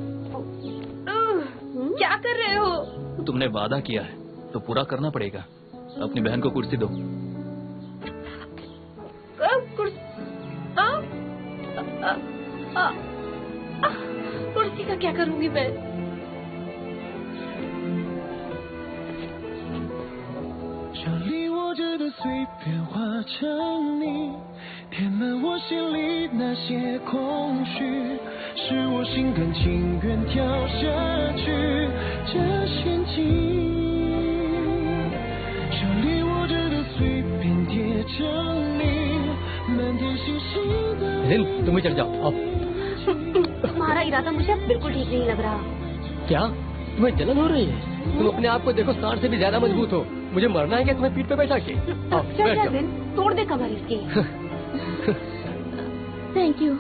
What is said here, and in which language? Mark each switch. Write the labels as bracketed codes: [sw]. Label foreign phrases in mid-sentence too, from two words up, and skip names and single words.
[hi] क्या कर रहे हो? तुमने वादा किया है तो पूरा करना पड़ेगा। अपनी बहन को कुर्सी दो। कुर्सी का क्या करूंगी मैं? [zh] 填满我心里那些空虚，是我心甘情愿跳下去这陷阱，手里握着的随便贴着你，满天星星的。 [hi] जिन, तुम भी चढ़ जाओ, आओ। तुम्हारा इरादा मुझे बिल्कुल ठीक नहीं लग रहा। क्या तुम्हें जलन हो रही है? तुम अपने आप को देखो, सांड से भी ज्यादा मजबूत हो। मुझे मरना है क्या तुम्हें पीठ पे बैठा के? आओ, चल बैठ जा जाओ। जिन, तोड़ दे कमर इसकी। [en] thank you.